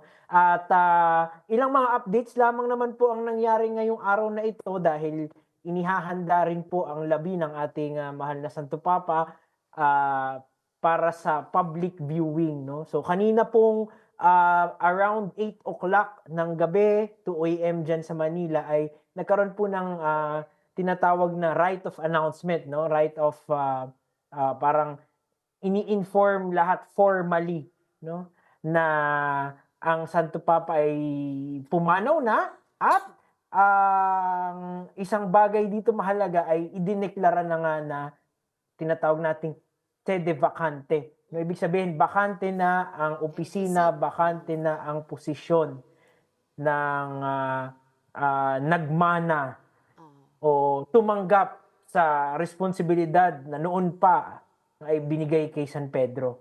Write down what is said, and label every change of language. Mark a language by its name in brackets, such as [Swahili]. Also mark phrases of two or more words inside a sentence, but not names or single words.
[Filipino] At ilang mga updates lamang naman po ang nangyari ngayong araw na ito dahil inihahanda rin po ang labi ng ating mahal na Santo Papa para sa [English] public viewing, [Filipino] no. So kanina pong around 8 o'clock ng gabi, 2 a.m. dyan sa Manila, ay nagkaroon po ng tinatawag na [English] right of announcement, [Filipino] no? [English] Right of [Filipino] parang ini-inform lahat formally, no? Na ang Santo Papa ay pumanaw na at ang isang bagay dito mahalaga ay idineklara na nga na tinatawag nating [Latin] sede vacante. [Filipino] No, ibig sabihin, bakante na ang opisina, bakante na ang posisyon ng nagmana o tumanggap sa responsibilidad na noon pa ay binigay kay San Pedro.